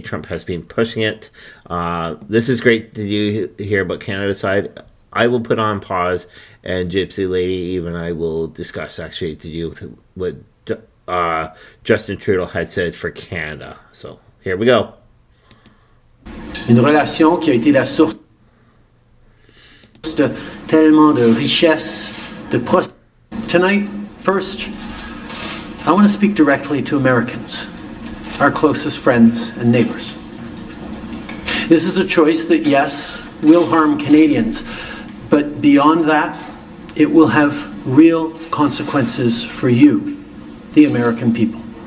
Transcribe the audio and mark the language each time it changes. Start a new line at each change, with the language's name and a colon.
English: Trump has been pushing it. This is great to hear about Canada's side. I will put on pause, and Gypsy Lady, even I will discuss actually to you with what Justin Trudeau had said for Canada. So here we go.
French: Une relation qui a été la source de tellement de richesse, de prospérité.
English: Tonight, first, I want to speak directly to Americans, our closest friends and neighbors. This is a choice that, yes, will harm Canadians, but beyond that, it will have real consequences for you, the American people.